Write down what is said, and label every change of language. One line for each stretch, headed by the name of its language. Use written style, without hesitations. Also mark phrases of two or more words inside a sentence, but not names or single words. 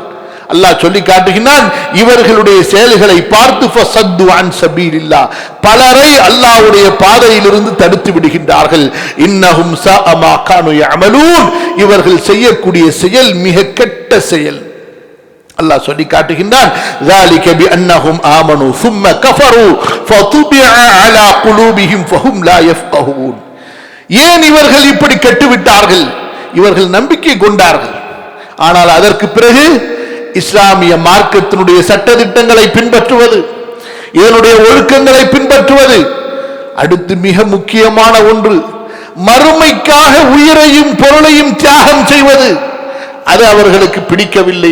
Tamil: அல்லாஹ் சொல்லி காட்டுகிறான், இவர்களுடைய செயல்களை பார்த்து
Arabic: فصدوا عن سبيل الله,
Tamil: பலரை அல்லாஹ்வுடைய பாதையிலிருந்து தடுத்து விடுகின்றார்கள்.
Arabic: إنهم ساء ما كانوا يعملون,
Tamil: இவர்கள் செய்யக்கூடிய செயல் மிக கெட்ட செயல். அல்லாஹ் சொல்லி காட்டுகின்றான்,
Arabic: ذَلِكَ بِأَنَّهُمْ آمَنُوا ثُمَّ كَفَرُوا فَطُبِعَ عَلَى قُلُوبِهِمْ فَهُمْ لَا يَفْقَهُونَ.
Tamil: ஏன் இவர்கள் இப்படி கெட்டுவிட்டார்கள்? இவர்கள் நம்பிக்கை கொண்டார்கள், ஆனால் அதற்கு பிறகு இஸ்லாமிய மார்க்கத்தினுடைய சட்டதிட்டங்களை பின்பற்றுவது, இதனுடைய ஒழுக்கங்களை பின்பற்றுவது, அடுத்து மிக முக்கியமான ஒன்று மறுமைக்காக உயிரையும் பொருளையும் தியாகம் செய்வது, அது அவர்களுக்கு பிடிக்கவில்லை.